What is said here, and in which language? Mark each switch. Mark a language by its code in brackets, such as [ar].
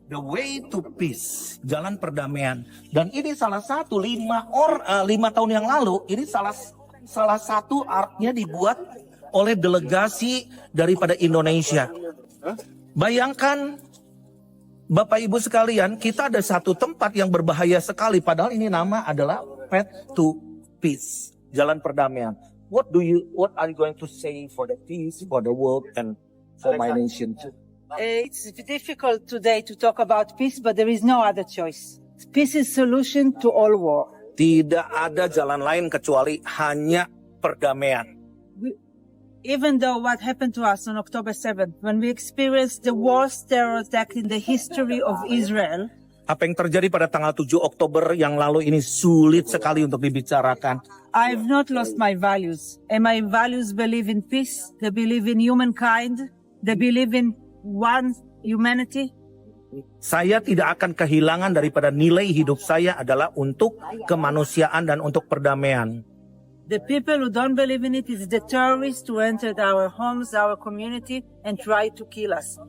[en] The way to peace. [id] Jalan perdamaian. Dan ini salah satu 5 tahun yang lalu, ini salah satu artnya dibuat oleh delegasi daripada Indonesia. Bayangkan Bapak Ibu sekalian, kita ada satu tempat yang berbahaya sekali, padahal ini nama adalah Path to Peace, jalan perdamaian. [en] What are you going to say for the peace, for the world, and for my nation too? It's difficult today to talk about peace, but there is no other choice. Peace is solution to all war. [id] Tidak ada jalan lain kecuali hanya perdamaian. [en] Even though what happened to us on October 7th, when we experienced the worst terror attack in the history of Israel, [id] Apa yang terjadi pada tanggal 7 Oktober yang lalu ini sulit sekali untuk dibicarakan. [en] I've not lost my values. And my values believe in peace, they believe in humankind, they believe in one humanity. [id] Saya tidak akan kehilangan daripada nilai hidup saya adalah untuk kemanusiaan dan untuk perdamaian. [en] The people who don't believe in it is the terrorists who entered our homes, our community, and tried to kill us.